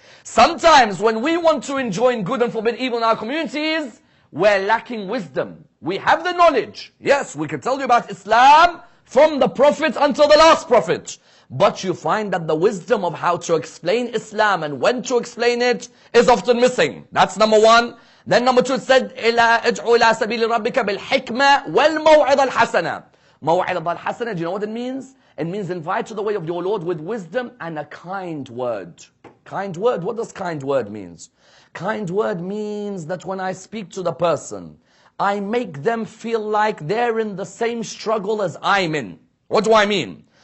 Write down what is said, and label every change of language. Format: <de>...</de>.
<en>Sometimes when we want to enjoin good and forbid evil in our communities, we're lacking wisdom. We have the knowledge. Yes, we can tell you about Islam from the Prophet until the last Prophet. But you find that the wisdom of how to explain Islam and when to explain it is often missing. That's number one. Then number two, it said,</en> <ar>ادعو إلى سبيل ربك بالحكمة والموعظة الحسنة. موعظة الحسنة,</ar> <en>do you know what it means? It means invite to the way of your Lord with wisdom and a kind word. Kind word, what does kind word means? Kind word means that when I speak to the person, I make them feel like they're in the same struggle as I'm in. What do I mean?</en>